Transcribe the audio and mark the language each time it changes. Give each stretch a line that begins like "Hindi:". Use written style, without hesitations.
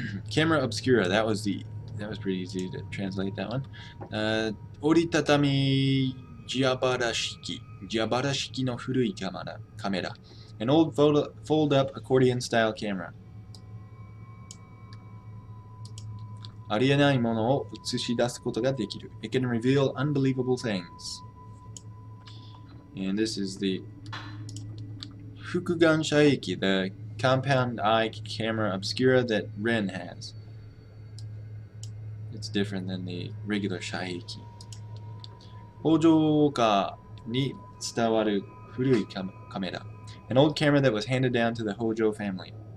English: Camera obscura, that was pretty easy to translate that one.
Japanese: Oritatami jiabarashiki no furui kamera.
English: An old fold-up accordion-style camera.
Japanese: ありえないものを映し出すことができる.
English: It can reveal unbelievable things. And this is the Fukugan Shaiki, the compound eye camera obscura that Ren has. It's different than the regular Shaiki.
Japanese: 北条家に伝わる古いカメラ.
English: An old camera that was handed down to the Hojo family.